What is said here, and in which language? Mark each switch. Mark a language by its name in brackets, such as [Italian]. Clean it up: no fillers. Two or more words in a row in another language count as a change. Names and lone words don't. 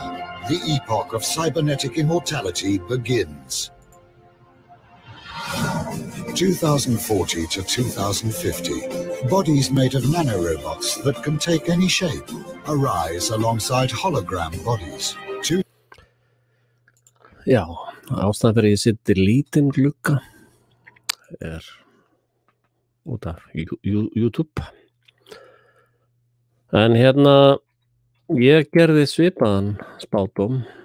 [English] The epoch of cybernetic immortality begins. 2040 to 2050. Bodies made of nanorobots that can take any shape arise alongside hologram bodies. [Icelandic] Já, ástæðan fyrir ég sitt í lítinn glugga út af YouTube. En ég gerði svipaðan spádóm.